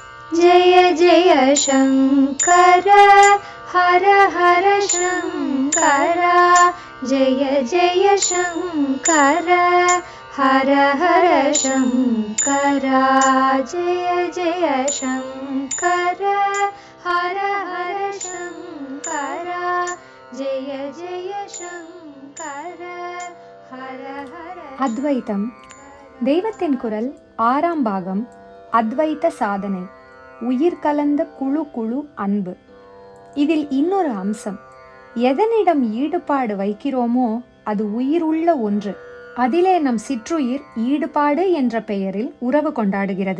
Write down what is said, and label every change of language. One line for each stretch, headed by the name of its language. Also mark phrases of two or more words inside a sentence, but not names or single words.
Sanskrit: जय जय शङ्कर हर हर शङ्कर जय जय शङ्कर हर हर शङ्कर जय जय शङ्कर हर हर शङ्कर जय जय शङ्कर हर हर.
Tamil: அத்வைதம் தெய்வத்தின் குரல் 6ஆம் பாகம். அத்வைத சாதனை. உயிர் கலந்த குழு குழு அன்பு. இதில் இன்னொரு அம்சம், எதனிடம் ஈடுபாடு வைக்கிறோமோ அது உயிர் உள்ள ஒன்று. அதிலே நம் சிற்றுயிர் ஈடுபாடு என்ற பெயரில் உறவு கொண்டாடுகிறது.